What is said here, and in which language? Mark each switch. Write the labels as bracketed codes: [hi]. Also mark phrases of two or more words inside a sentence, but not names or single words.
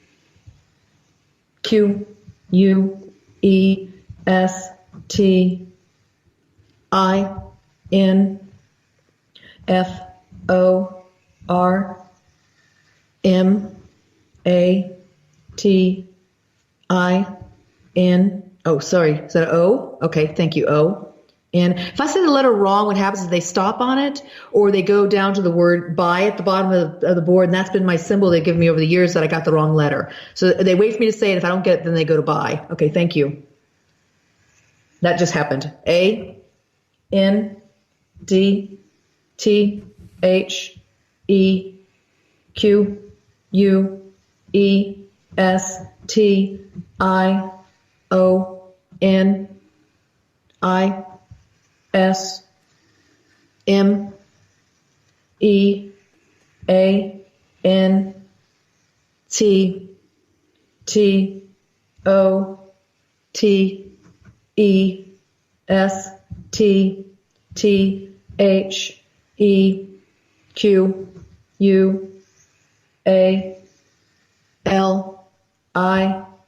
[en] Q U E S T I N F O R M A T I N. Oh, sorry. Is that O? Okay, thank you. O. And if I say the letter wrong, what happens is they stop on it, or they go down to the word by at the bottom of the board, and that's been my symbol they've given me over the years that I got the wrong letter. So they wait for me to say it. If I don't get it, then they go to by. Okay, thank you. That just happened. A N D T H E Q U E S T I O N I S M E A N T T O T E S T T H E Q U A L I